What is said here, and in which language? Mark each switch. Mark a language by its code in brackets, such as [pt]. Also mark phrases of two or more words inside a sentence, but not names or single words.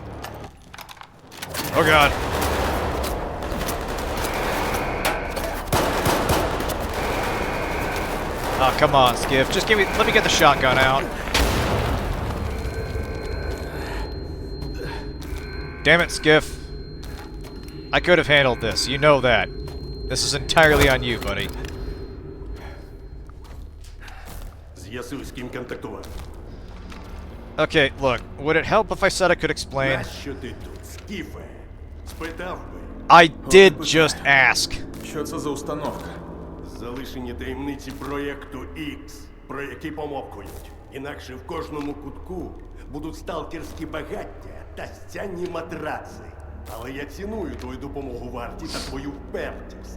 [en] Oh god. Oh, come on, Skiff. Just let me get the shotgun out. Damn it, Skiff. I could have handled this. You know that. This is entirely on you, buddy. [uk] З'ясуй, з ким контактувати. [en] Okay, look. Would it help if I said I could explain? [uk] Нащо ти тут, Скіфе? Спитав би. [en] I did just ask. [uk] Що це за установка? Залишені таємниці проєкту X, про які помовкують. Інакше в кожному кутку будуть сталкерські багаття та стянні матраци. Але я ціную твою допомогу варті та твою впертість.